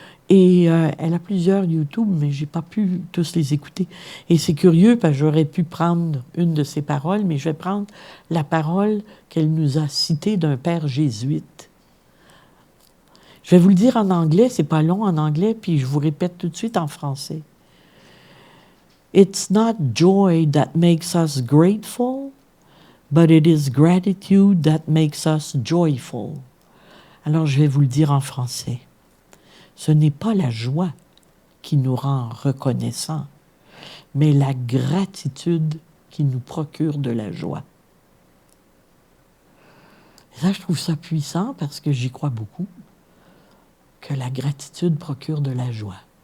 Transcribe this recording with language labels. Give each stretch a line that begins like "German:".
French: Et elle a plusieurs YouTube, mais je n'ai pas pu tous les écouter. Et c'est curieux, parce que j'aurais pu prendre une de ses paroles, mais je vais prendre la parole qu'elle nous a citée d'un père jésuite. Je vais vous le dire en anglais, c'est pas long en anglais, puis je vous répète tout de suite en français.
English: It's not joy that makes us grateful, but it is gratitude that makes us joyful.
French: Alors je vais vous le dire en français. Ce n'est pas la joie qui nous rend reconnaissants, mais la gratitude qui nous procure de la joie. Et ça, je trouve ça puissant parce que j'y crois beaucoup, que la gratitude procure de la joie.